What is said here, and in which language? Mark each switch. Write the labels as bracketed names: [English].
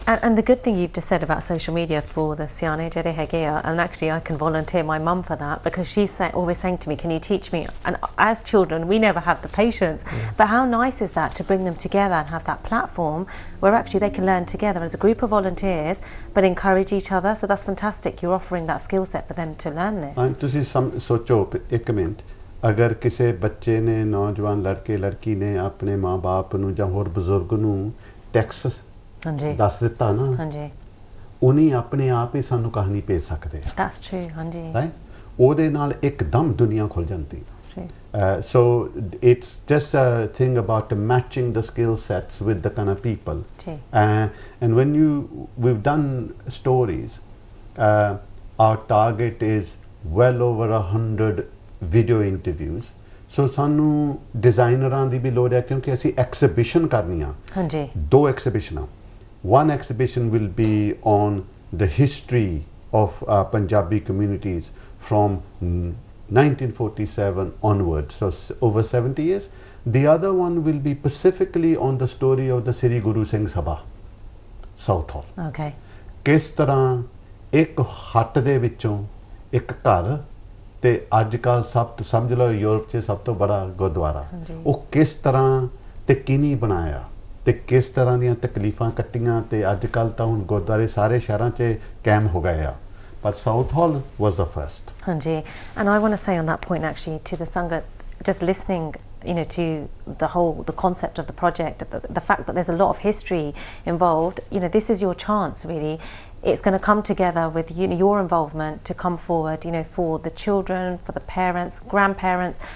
[English] And the good thing you've just said about social media for the Siane Jere Hegea, and actually I can volunteer my mum for that, because she's always saying to me, can you teach me? And as children, we never have the patience. But how nice is that to bring them together and have that platform where actually they can learn together as a group of volunteers, but encourage each other. So that's fantastic. You're offering that skill set for them to learn this. [Punjabi] And ਤੁਸੀਂ ਸੋਚੋ ਇੱਕ minute, ਅਗਰ ਕਿਸੇ ਬੱਚੇ ਨੇ, ਨੌਜਵਾਨ ਲੜਕੇ ਲੜਕੀ ਨੇ ਆਪਣੇ ਮਾਂ-ਬਾਪ ਨੂੰ ਜਾਂ ਹੋਰ ਬਜ਼ੁਰਗ ਨੂੰ ਟੈਕਸਟ ਦੱਸ ਦਿੱਤਾ ਨਾ, ਉਹਨੇ ਆਪਣੇ ਆਪ ਹੀ ਸਾਨੂੰ ਕਹਾਣੀ ਭੇਜ ਸਕਦੇ ਆ। [English] That's true, [Punjabi] ਹਾਂਜੀ। ਉਹਦੇ ਨਾਲ ਇੱਕਦਮ ਦੁਨੀਆ ਖੁੱਲ ਜਾਂਦੀ। [English] So it's just a thing about matching the skill sets with the kind of people. And when we've done stories, our target is well over 100 video interviews. [Punjabi] So ਸਾਨੂੰ ਡਿਜ਼ਾਈਨਰਾਂ ਦੀ ਵੀ ਲੋੜ ਹੈ, ਕਿਉਂਕਿ ਅਸੀਂ ਐਕਸੀਬਿਸ਼ਨ ਕਰਨੀਆਂ। ਦੋ ਐਕਸੀਬਿਸ਼ਨਾਂ। [English] One exhibition will be on the history of Punjabi communities from 1947 onwards, so over 70 years. The other one will be specifically on the story of the Sri Guru Singh Sabha, Southall. [Punjabi] ਕਿਸ ਤਰ੍ਹਾਂ ਇੱਕ ਹੱਟ ਦੇ ਵਿੱਚੋਂ ਇੱਕ ਘਰ ਤੇ ਅੱਜ ਕੱਲ੍ਹ ਸਮਝ ਲਓ ਯੂਰਪ 'ਚ ਸਭ ਤੋਂ ਬੜਾ ਗੁਰਦੁਆਰਾ, ਉਹ ਕਿਸ ਤਰ੍ਹਾਂ ਤੇ ਕਿਹਨੇ ਬਣਾਇਆ ਤੇ ਕਿਸ ਤਰ੍ਹਾਂ ਦੀਆਂ ਤਕਲੀਫਾਂ ਕੱਟੀਆਂ, ਤੇ ਅੱਜ ਕੱਲ੍ਹ ਤਾਂ ਹੁਣ ਗੁਰਦੁਆਰੇ ਸਾਰੇ ਸ਼ਹਿਰਾਂ 'ਚ ਕਾਇਮ ਹੋ ਗਏ ਆ, [English] but Southall was the first. [Punjabi] ਹਾਂਜੀ, [English] and I want to say on that point actually to the Sangat, just listening to the concept of the project, the fact that there's a lot of history involved, this is your chance really. It's going to come together with your involvement to come forward, for the children, for the parents, grandparents.